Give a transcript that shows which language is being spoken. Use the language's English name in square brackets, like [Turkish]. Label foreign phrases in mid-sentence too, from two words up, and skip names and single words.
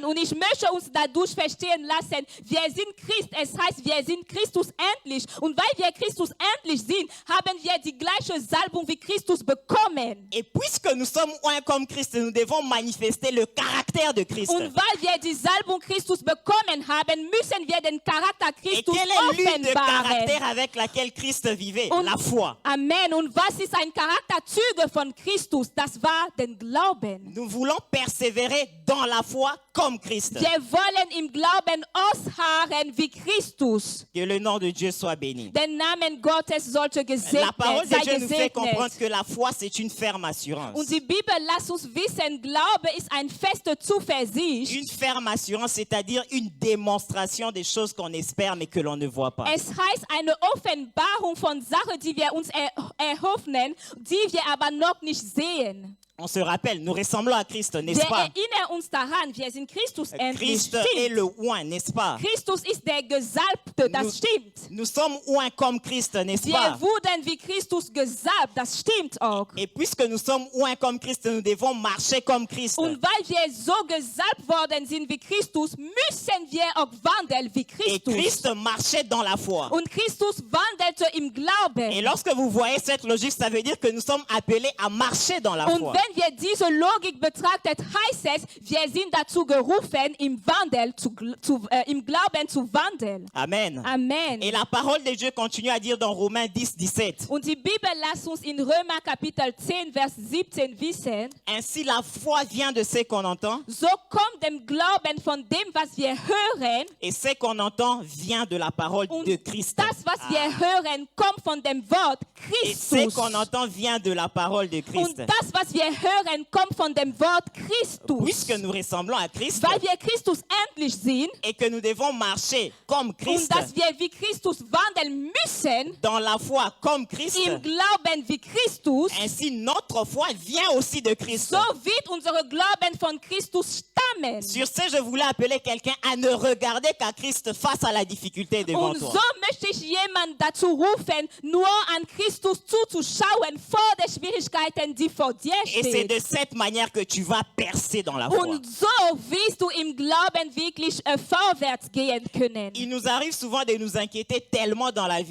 [German] Und ich möchte uns dadurch verstehen lassen, wir sind Christ. Es heißt, wir sind Christus ähnlich. Und weil wir Christus ähnlich sind, sind, haben wir die gleiche Salbung wie Christus bekommen. [French] Et puisque nous sommes un comme Christ, nous devons manifester le caractère de Christ. [German] Und weil wir die Salbung Christus bekommen haben, müssen wir den Charakter [French] Et [German] Christus [French] quel est l'une de [German] offenbaren. [French] caractère avec laquelle Christ vivait? [German] Und- [French] La foi. Amen. [German] Und was ist ein Charakterzüge von Christus? Das war den Glauben. [French] Nous voulons persévérer dans la foi comme Christ. [German] Wir wollen im Glauben ausharren wie Christus. [French] Que le nom de Dieu soit béni. [German] Der Name Gottes sollte [French] La [German] gesegnet, [French] parole de [German] sei [French] Dieu nous fait comprendre [German] gesegnet. [French] que la foi, c'est une ferme assurance. [German] Und die Bibel lässt uns wissen, Glaube ist eine feste Zuversicht. [French] Une ferme assurance, c'est-à-dire une démonstration des choses qu'on espère mais que l'on ne voit pas. [German] Es heißt eine Offenbarung von Sachen, die wir uns erhoffen, die wir aber noch nicht sehen. [French] On se rappelle, nous ressemblons à Christ, n'est-ce [German] Wir [French] pas? [German] erinnern uns daran, wir sind Christus ähnlich. [French] Christ est le oint, n'est-ce pas? [German] Christus ist der Gesalbte, das stimmt. [French] Nous sommes oints comme Christ, n'est-ce [German] Wir [French] pas? [German] wurden wie Christus gesalbt, das stimmt auch. [French] Et puisque nous sommes oints comme Christ, nous devons marcher comme Christ. [German] Und weil wir so gesalbt worden sind wie Christus, müssen wir auch wandeln wie [French] Et [German] Christus. [French] Christ marchait dans la foi. [German] Und Christus wandelte im Glauben. [French] Et lorsque vous voyez cette logique, ça veut dire que nous sommes appelés à marcher dans la [German] Und [French] foi. [German] wenn wir diese Logik betrachtet, heißt es, wir sind dazu gerufen, im Glauben zu wandeln. Amen. Amen. [French] Et la parole de Dieu continue à dire dans Romains 10, 17. [German] Und die Bibel lässt uns in Römer Kapitel 10, Vers 17 wissen, [French] Ainsi la foi vient de ce qu'on entend, [German] so kommt dem Glauben von dem, was wir hören, [French] et ce qu'on entend vient de la parole [German] und [French] de Christ. [German] das, was wir hören, kommt von dem Wort [French] Et ce [German] Christus. [French] qu'on entend vient de la parole de Christ. [German] Und das, was wir hören, kommt von dem Wort Christus. [French] Puisque nous ressemblons à Christ [German] Weil wir Christus ähnlich sind [French] et que nous devons marcher comme [German] und [French] Christ, [German] dass wir wie Christus wandeln müssen, [French] dans la foi comme Christ, [German] im Glauben wie Christus, [French] ainsi notre foi vient aussi de Christ. [German] so wird unser Glauben von Christus stammen. [French] Sur ce, je voulais appeler quelqu'un à ne regarder qu'à Christ face à la difficulté devant [German] Und [French] toi. [German] so möchte ich jemanden dazu rufen, nur an Christus zuzuschauen vor den Schwierigkeiten, die vor dir [French] Et c'est de [German] stehen. [French] cette manière que tu vas percer dans la foi. [German] Und so wirst du im Glauben wirklich vorwärts gehen können. [French] Il nous arrive souvent de nous inquiéter tellement dans la vie,